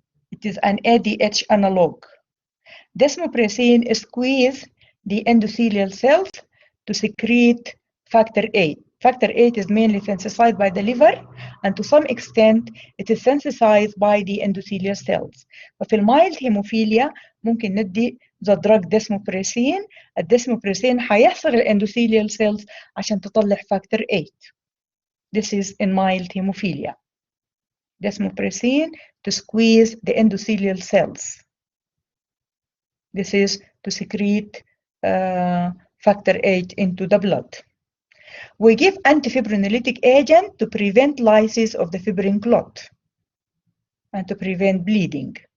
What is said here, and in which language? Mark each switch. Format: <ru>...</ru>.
<en>It is an ADH analog. Desmopressin squeezes the endothelial cells to secrete factor 8. Factor 8 is mainly synthesized by the liver, and to some extent it is synthesized by the endothelial cells.</en> <ar>ففي المايلد هيموفيليا ممكن ندي</ar> <en>the drug desmopressin.</en> <ar>الدesmopressin هيحصر</ar> <en>الاندوثيليال cells</en> <ar>عشان تطلع</ar> <en>factor 8. This is in mild hemophilia. Desmopressin to squeeze the endothelial cells. This is to secrete factor 8 into the blood. We give antifibrinolytic agent to prevent lysis of the fibrin clot and to prevent bleeding.</en>